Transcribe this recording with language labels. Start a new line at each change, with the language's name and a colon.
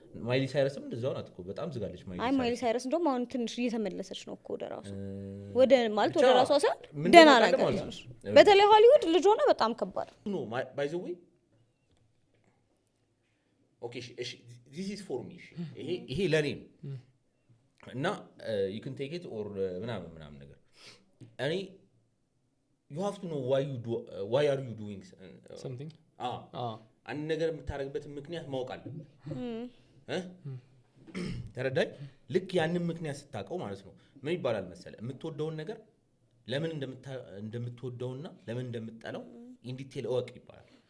Amharic: ማይሊ ሳይረስም እንደዛው ናት እኮ በጣም ዝጋለች ማይሊ ሳይረስ እንደውም አሁን ትንሽ እየተመለሰች ነው እኮ ወደ ራሷ ወደ ማለት ወደ ራሷ ሳይሆን ደህና ነገር በተለይ ሆሊውድ ልጅ ሆነ በጣም ከባድ ነው
English: by the way okay this is for me
Amharic: ይሄ ለኔ እና
English: you can take it or
Amharic: ምናምን ነገር እኔ
English: you have to know why are you doing something
Amharic: አንድ ነገር የምታረግበት ምክንያት ማወቅ አለብህ ተረዳኝ ልክ ያንን ምክንያት ስታውቀው ማለት ነው ምን ይባላል መሰለ የምትወደውን ነገር ለምን እንደምትወደውና ለምን እንደምትጠላው ኢን ዲቴል እወቅ ይባላል